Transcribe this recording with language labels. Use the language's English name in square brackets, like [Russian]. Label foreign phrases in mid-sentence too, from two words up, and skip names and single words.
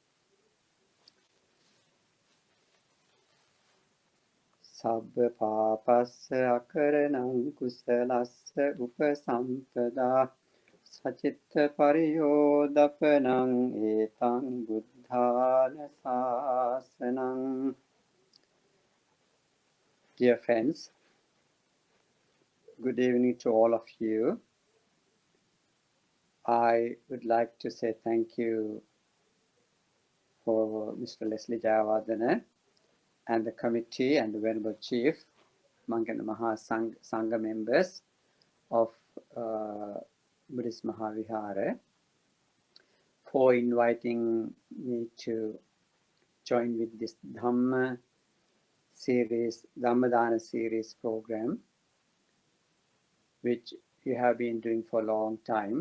[Pali] Sabba papassa akaranam kusalassa upasampada sacitta pariyodapanam etang buddhana sasanam. [English] Dear friends, good evening to all of you. I would like to say thank you for Mr. Leslie Jayawardena and the committee and the Venerable Chief, Mangana Maha Sangha members of Buddhist Mahavihara for inviting me to join with this Dhamma series, Dhammadana series program, which you have been doing for a long time.